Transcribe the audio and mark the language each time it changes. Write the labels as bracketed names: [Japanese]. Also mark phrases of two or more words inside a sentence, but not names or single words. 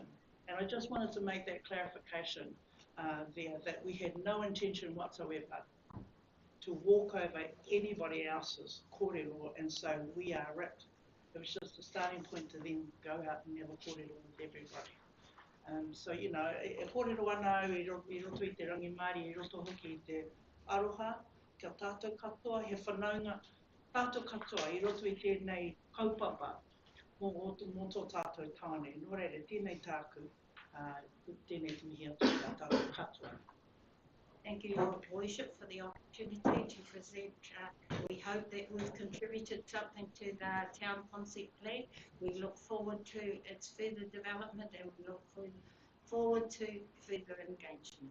[English] And I just wanted to make that clarification there, that we had no intention whatsoever to walk over anybody else's kōrero and say we are it. It was just a starting point to then go out and have a kōrero with everybody. So, [Māori] e kōrero ana I roto I te rangi Māori, I roto hoki I te aroha, kia tātou katoa, he whanaunga, tātou katoa, I roto I tēnei kaupapa, mō tō tātou tāne. Nō reira, tēnei tāku, tēnei te mihi atu kia tātou katoa. [English] Thank you, Your Worship, for the opportunity to present. We hope that we've contributed something to the town concept plan. We look forward to its further development and we look forward to further engagement.